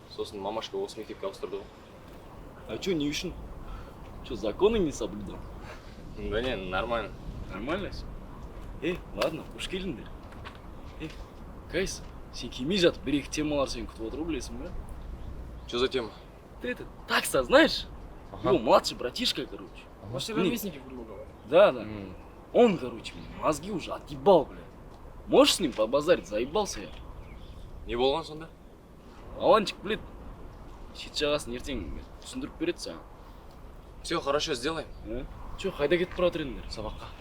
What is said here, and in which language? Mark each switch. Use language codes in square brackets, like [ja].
[kk] Сосын мамашка осы мектепке ауыстырды ғой. [ru] А чё, [kk] не үшін? [ru] Чё, законы не соблюдал? Да не, нормально. Нормально все? Ладно, [kk] қош келіңдер. Кайс, сен келмей жатып, бір-екі темалар сені күтіп отыр, білесің бе? [ru] Что за тема? Ты это, такса, знаешь? Его младший братишка, короче. Ваши ровесники, грубо говоря. Да. Он, короче, мне мозги уже отъебал, бля. Можешь с ним побазарить? Заебался я. [kk] Не болған сонда? [ru] Аланчик, блин. [kk] Шет жағасын ертең түсіндіріп береді саған. [ru] Все, хорошо, сделаем. [kk] Че, қайда кетіп бара жатыр едіңдер сабаққа?